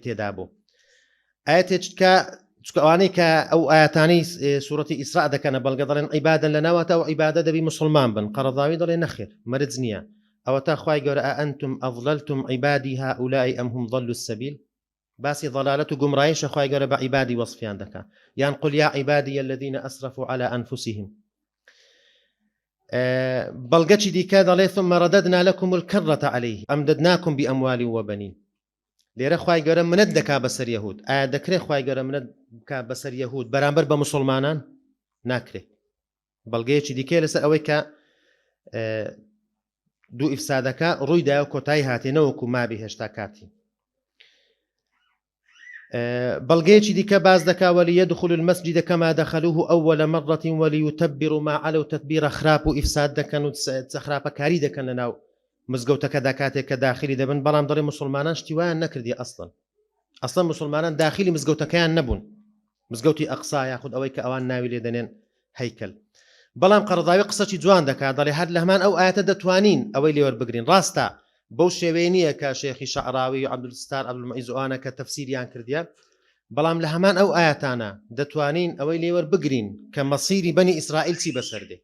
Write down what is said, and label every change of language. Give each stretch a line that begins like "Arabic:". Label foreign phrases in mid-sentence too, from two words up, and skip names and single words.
Central Kurdish: تێدا بوو ئاەتێککە ئەوانەی کە ئەو ئاەتانەی سوورەتی ئیسراء دەکەنە بەڵگە دەڵێن عیبادەن لەناوەتە و عیبادە دەبی موسڵمان بن قەرەضاوی دەڵێ نەخێر مەرج نییە ئەوە تا خوای گەورە
Arabic: ئەئەنتم ئەضللتم عیبادی هؤلاء ئەم هم ضلوا السەبیل
Central Kurdish: باسی ضلالەت و گومڕاییشە خوای گەورە بە عیبادی وەصفیان دەکات یان
Arabic: قل یا عیبادی الذین ئەسرفوا على أنفسهم
Central Kurdish: بەڵگەی دیکە دەڵێ
Arabic: ثم رددنا لكم الكرة عليه أمددناكم بأموال وبنين
Central Kurdish: لێرە خوای گەورە منەت دەکا بەسەر یەهود ئایا دەکرێت خوای گەورە منەت بکا بەسەر یەهود بەرامبەر بە موسڵمانان ناکرێت بەڵگەیەکی دیکە لەسەر ئەوەی کە دوو ئیفسادەکە ڕوویدایە و کۆتایی هاتێنەوەکو مابی هێشتا کاتی بەڵگەیەکی دیکە باز دەکا
Arabic: وليدخلوا المسجد كما دخلوه أول مرة وليتبروا ما علوا تتبيرا
Central Kurdish: خراپ و ئیفساد دەکەن و خراپەکاری دەکەن لەناو مزگەوتەکەدا کاتێک کە داخلی دەبن بەڵام دەڵێ موسڵمانان شتیوایان نەکردی ئەسڵەن موسڵمانان داخلی مزگەوتەکەیان نەبوون مزگەوتی ئەقسا یاخود ئەوەی کە ئەوان ناوی لێ دەنێن هەیکەل بەڵام قەرەضاوی قسەی جوان دەکات دەڵێ هەر لە هەمان ئەو ئاەتە دەتوانین ئەوەی لێوەربگرین ڕاستە بەو شێوەیە نییە کە شێخی شەعراوی و عەبدولستار عەبدولموعیز ئەوانە کە تەفسیریان کردیە بەڵام لە هەمان ئەو ئاەتانە دەتوانین ئەوەی لێوە بگرین کە مەسیری بەنی ئیسرائیل چی بەسەردێ.